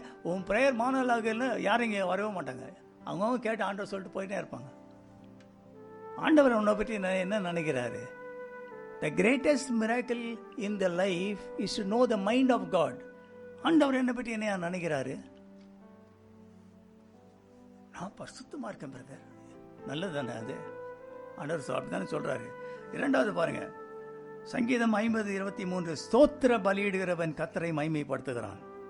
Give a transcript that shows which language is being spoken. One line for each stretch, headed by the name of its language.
Tamil: உன் ப்ரேயர் மோனோலாக்னு யாரும் இங்கே வரவே மாட்டாங்க. அவங்கவுங்க கேட்டு ஆண்டவர் சொல்லிட்டு போயிட்டே இருப்பாங்க. ஆண்டவர் உன்னை பற்றி என்ன நினைக்கிறாரு?
English: The greatest miracle in the life is to know the mind of God.
Tamil: ஆண்டவர் என்னை பற்றி என்ன நினைக்கிறாரு? நான் பரிசுத்தமாக இருக்கேன் பிரதர். நல்லது தானே அது? ஆண்டவர் அப்படி தானே சொல்கிறாரு. இரண்டாவது பாருங்க, சங்கீதம் 50:23, ஸ்தோத்திர பலியிடுகிறவன் கர்த்தரை மகிமைப்படுத்துகிறான்.